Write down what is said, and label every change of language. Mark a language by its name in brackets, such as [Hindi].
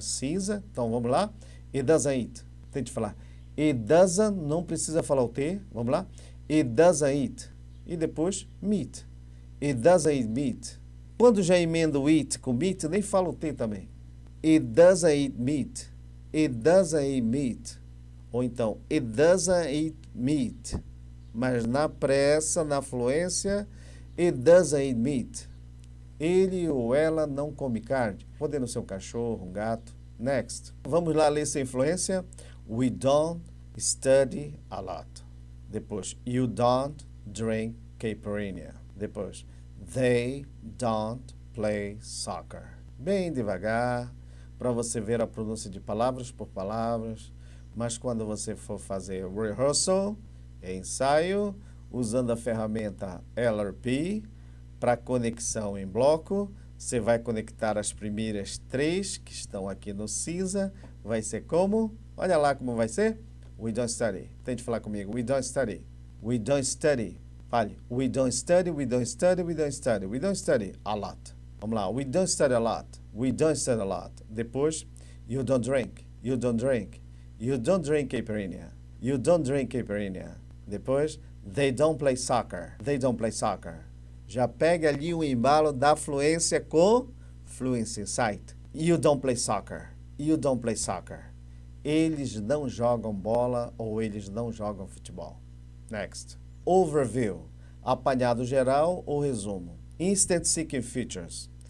[Portuguese] Cinza. Então vamos lá. [English] It doesn't eat. [Portuguese] Tente falar. [English] It doesn't, [Portuguese] não precisa falar o T. Vamos lá. [English] It doesn't eat. [Portuguese] E depois meat. [English] It doesn't eat meat. [Portuguese] Quando já emenda o eat com meat, nem fala o T também. [English] It doesn't eat meat. It doesn't eat meat. Ou então, it doesn't eat meat. [Portuguese] Mas na pressa, na fluência, [English] it doesn't eat meat. [Portuguese] Ele ou ela não come carne. Podendo ser um cachorro, um gato. Next. Vamos lá ler essa influência. [English] We don't study a lot. Depois, you don't drink caipirinha. Depois, they don't play soccer. [Portuguese] Bem devagar, para você ver a pronúncia de palavras por palavras. Mas quando você for fazer rehearsal, ensaio, usando a ferramenta LRP, para conexão em bloco, você vai conectar as primeiras 3 que estão aqui no cinza. Vai ser como? Olha lá como vai ser. [English] We don't study. [Portuguese] Tente falar comigo. We don't study. We don't study. Fale. [English] We don't study, we don't study, we don't study. We don't study a lot. [Portuguese] Vamos lá. [English] We don't study a lot. We don't study a lot. Depois, you don't drink. You don't drink. You don't drink caipirinha. You don't drink caipirinha. Depois, they don't play soccer. They don't play soccer. [Portuguese] Já pega ali o embalo da fluência com fluency insight. [English] You don't play soccer. You don't play soccer. [Portuguese] Eles não jogam bola ou eles não jogam futebol. [English] Next. Overview. [Portuguese] Apanhado geral ou resumo. Instant Seeking Features.